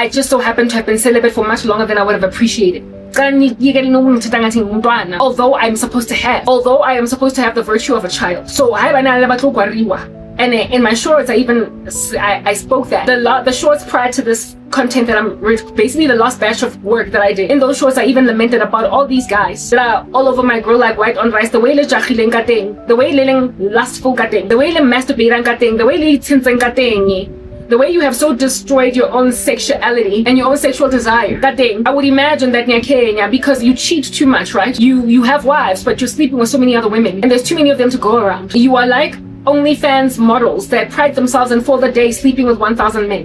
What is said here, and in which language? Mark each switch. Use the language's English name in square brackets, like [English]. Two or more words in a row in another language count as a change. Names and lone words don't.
[English] I just so happen to have been celibate for much longer than I would have appreciated. Although I am supposed to have the virtue of a child. So and in my shorts, I spoke that. The shorts prior to this content that I'm basically the last batch of work that I did. In those shorts, I even lamented about all these guys that are all over my girl like white on rice. The way [Southern Sotho] le jahileng ka teng, [English] the way [Southern Sotho] le leng lustful ka teng, [English] the way [Southern Sotho] le masturbating ka teng, [English] the way [Southern Sotho] le tsintseng ka teng. [English] The way you have so destroyed your own sexuality and your own sexual desire. That thing, I would imagine that because you cheat too much, right? You have wives, but you're sleeping with so many other women, and there's too many of them to go around. You are like OnlyFans models that pride themselves and for the day sleeping with 1,000 men.